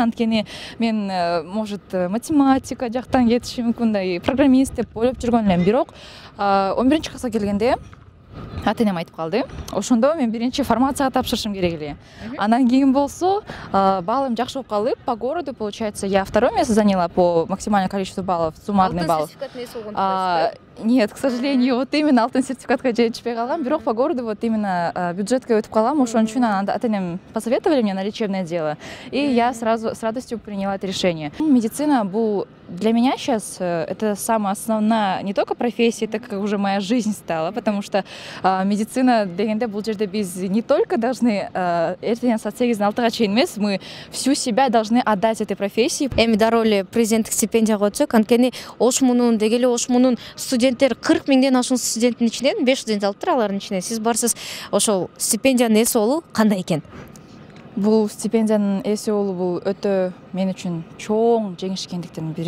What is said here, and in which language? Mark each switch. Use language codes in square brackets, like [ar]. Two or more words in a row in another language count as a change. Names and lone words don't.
[ky] Анткени мен может математика жактан кетишим мүмкүн, мындай программист деп ойлоп жүргөн элем. Бирок 11-класска келгенде ата-энем айтып калды. Ошондо мен биринчи фармацияга тапшырышым керек эле. Анан кийин болсо баллым жакшы болуп калып, [ru] по городу, получается, я 2-е место заняла по максимальному количеству баллов, суммарный балл. Нет, к сожалению, вот именно [ky] алтын сертификатка жетишпей калгам. [ru] Бирок по городу вот именно [ky] бюджетке өтүп калам. Ошон үчүн ата-энем [ru] посоветовали мне на лечебное дело, и я сразу с радостью приняла это решение. Медицина бул для меня сейчас это самая основная не только профессия, это как уже моя жизнь стала, потому что медицина [ky] дегенде бул жерде биз [ru] не только должны [ky] эртең саат 8-6-га чейин эмес, [ru] мы всю себя должны отдать этой профессии. [ky] Эми дароо эле президенттик стипендияга өтсөк, анткени Ош Мунун деги эле Ош Мунун студенттер 40 миңден ашуун студенттин ичинен 5 студент алыптыр, алардын ичинен сиз барсыз. Ошол стипендиянын ээси болуу кандай экен? Бул стипендиянын ээси болуу бул өтө мен үчүн чоң жеңиш экендиктин бири.